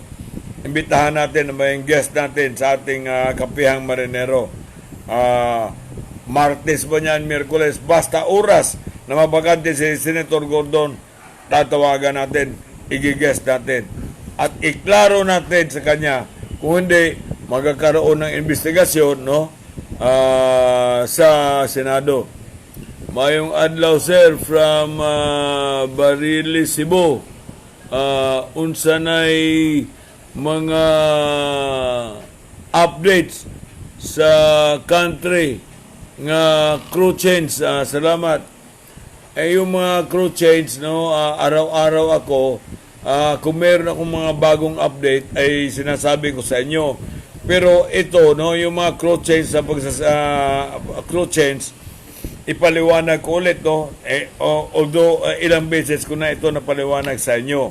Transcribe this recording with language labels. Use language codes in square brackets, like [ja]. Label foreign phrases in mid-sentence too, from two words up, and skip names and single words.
[tl] Imbitahan natin na may guest natin sa ating kapihang marinero. Martes ba niyan, Miyerkules, basta oras na mabakante si Senator Gordon, tatawagan natin, igigest natin. At iklaro natin sa kanya, kung hindi, magkakaroon ng investigasyon, no? Sa Senado. [ceb] Mayong adlaw, sir, from Barili, Cebu. Unsanay mga updates sa country nga [en] crew change. [tl] Salamat. Yung mga [en] crew change, [tl] no, araw-araw ako, kung meron akong mga bagong update, ay sinasabi ko sa inyo. Pero ito, no, yung mga [en] crew change [tl] sa [en] crew change, [tl] ipaliwanag ko ulit, no, although ilang beses ko na ito napaliwanag sa inyo.